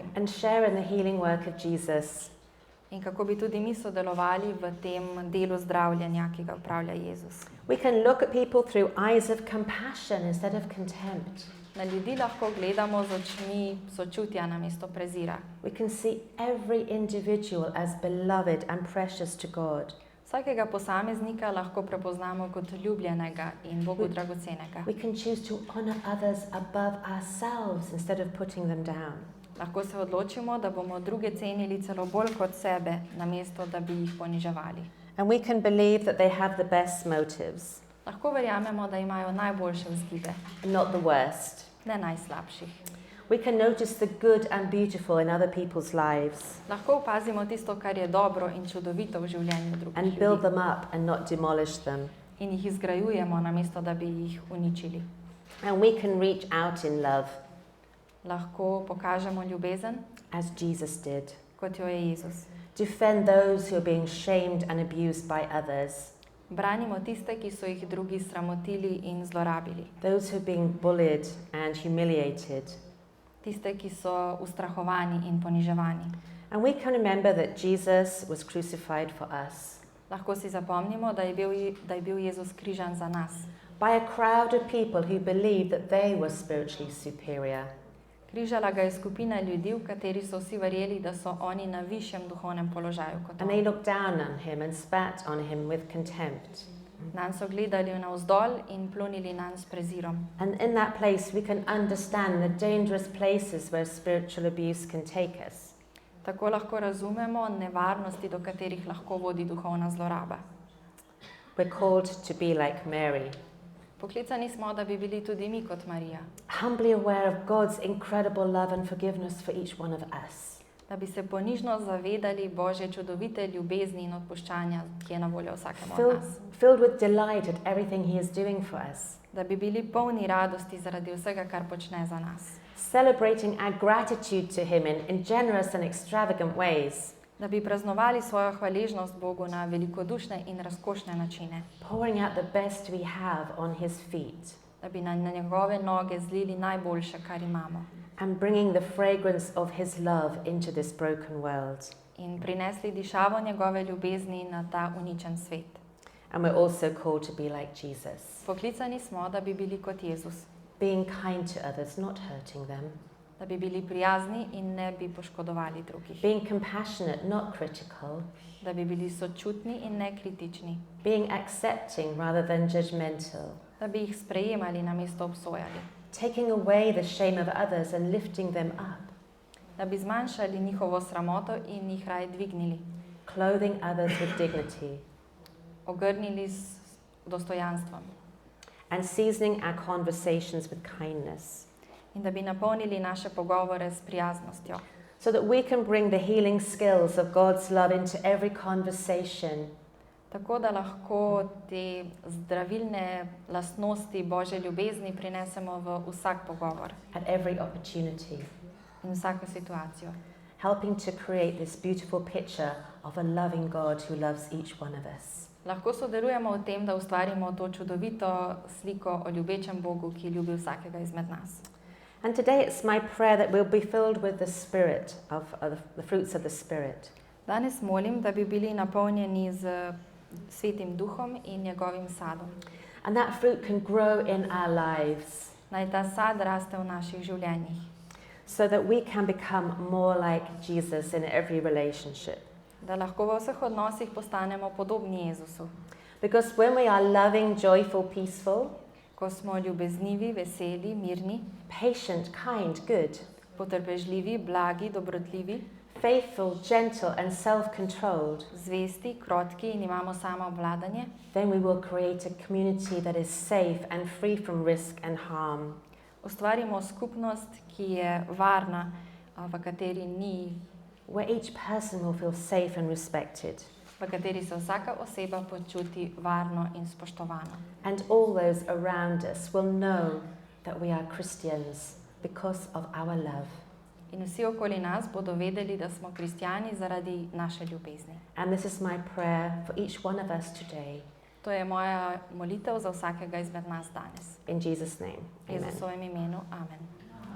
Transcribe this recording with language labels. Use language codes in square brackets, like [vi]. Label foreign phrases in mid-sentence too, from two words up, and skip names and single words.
[en] and share in the healing work of Jesus. [sl] In kako bi tudi mi sodelovali v tem delu zdravljenja, ki ga upravlja Jezus. [en] We can look at people through eyes of compassion instead of contempt. [sl] Na ljudi lahko gledamo z očmi sočutja namesto prezira. [en] We can see every individual as beloved and precious to God. [sl] Vsakega posameznika lahko prepoznamo kot ljubljenega in Bogu dragocenega. [en] We can choose to honor others above ourselves instead of putting them down. [sl] Lahko se odločimo, da bomo druge cenili celo bolj kot sebe, namesto da bi jih poniževali. [en] And we can believe that they have the best motives, [sl] Lahko verjamemo, da imajo najboljše vzgibe, [en] not the worst. [sl] ne najslabših. [en] We can notice the good and beautiful in other people's lives [sl] Lahko opazimo tisto, kar je dobro in čudovito v življenju drugih [en] and build [sl] ljudi [en] them up and not demolish them. [sl] in jih izgrajujemo, namesto da bi jih uničili. [en] And we can reach out in love [sl] Lahko pokažemo ljubezen, [en] as Jesus did. [sl] kot jo je Jezus. [en] Defend those who are being shamed and abused by others, [sl] Branimo tiste, ki so jih drugi sramotili in zlorabili. [en] those who are being bullied and humiliated. [sl] Tiste, ki so ustrahovani in poniževani. [en] And we can remember that Jesus was crucified for us [sl] Lahko si zapomnimo, da je bil Jezus križan za nas. [en] by a crowd of people who believed that they were spiritually superior. [sl] Križala ga je skupina ljudi, v kateri so vsi verjeli, da so oni na višjem duhovnem položaju kot [en] And they [sl] on. [en] looked down on him and spat on him with contempt. [sl] Nanj so gledali navzdol in plunili nanj s prezirom. [en] And in that place, we can understand the dangerous places where spiritual abuse can take us. [sl] Tako lahko razumemo nevarnosti, do katerih lahko vodi duhovna zloraba. [en] We're called to be like Mary, [sl] Poklicani smo, da bi bili tudi mi kot Marija, [en] humbly aware of God's incredible love and forgiveness for each one of us. [sl] da bi se ponižno zavedali Božje čudovite ljubezni in odpuščanja, ki je na voljo vsakemu od nas. [en] Filled with delight at everything he is doing for us. [sl] Da bi bili polni radosti zaradi vsega, kar počne za nas. [en] Celebrating our gratitude to him in generous and extravagant ways. [sl] Da bi praznovali svojo hvaležnost Bogu na velikodušne in razkošne načine. [en] Pouring out the best we have on his feet. [sl] Da bi na njegove noge zlili najboljše, kar imamo. [en] And bringing the fragrance of his love into this broken world. [sl] In prinesli dišavo njegove ljubezni na ta uničen svet. [en] And we're also called to be like Jesus. [sl] Poklicani smo, da bi bili kot Jezus. [en] Being kind to others, not hurting them. [sl] Da bi bili prijazni in ne bi poškodovali drugih. [en] Being compassionate, not critical. [sl] Da bi bili sočutni in ne kritični. [en] Being accepting rather than judgmental. [sl] Da bi jih sprejemali namesto obsojali. [en] Taking away the shame of others and lifting them up. [sl] Da bi zmanjšali njihovo sramoto in jih raje dvignili. [en] Clothing others with dignity. [sl] Ogrnili s dostojanstvom. [en] And seasoning our conversations with kindness. [sl] In da bi napolnili naše pogovore s prijaznostjo. [en] So that we can bring the healing skills of God's love into every conversation. [sl] Tako da lahko te zdravilne lastnosti Božje ljubezni prinesemo v vsak pogovor [en] At every opportunity. [sl] in vsako situacijo. [en] Helping to create this beautiful picture of a loving God who loves each one of us. [sl] Lahko sodelujemo v tem, da ustvarimo to čudovito sliko o ljubečem Bogu, ki ljubi vsakega izmed nas. [en] And today it's my prayer that we'll be filled with the Spirit, of the fruits of the Spirit. [sl] Danes molim, da bi bili napolnjeni z Svetim Duhom in njegovim sadom. [en] And that fruit can grow in our lives [sl] Naj ta sad raste v naših življenjih, [en] so that we can become more like Jesus in every relationship. [sl] da lahko v vseh odnosih postanemo podobni Jezusu. [en] Because when we are loving, joyful, peaceful, [sl] Ko smo ljubeznivi, veseli, mirni, [en] patient, kind, good, [sl] potrpežljivi, blagi, dobrotljivi, [en] faithful, gentle, and self-controlled, [sl] zvesti, krotki in imamo samoobvladanje, [en] then we will create a community that is safe and free from risk and harm. [sl] ustvarimo skupnost, ki je varna, v kateri ni, [en] Where each person will feel safe and respected. [sl] v kateri se vsaka oseba počuti varno in spoštovano. [en] And all those around us will know that we are Christians because of our love. [sl] In vsi okoli nas bodo vedeli, da smo kristjani zaradi naše ljubezni. [en] And this is my prayer for each one of us today. [sl] To je moja molitev za vsakega izmed nas danes. [en] In Jesus' name, [sl] V [en] amen. [sl] Jezusovem imenu, amen.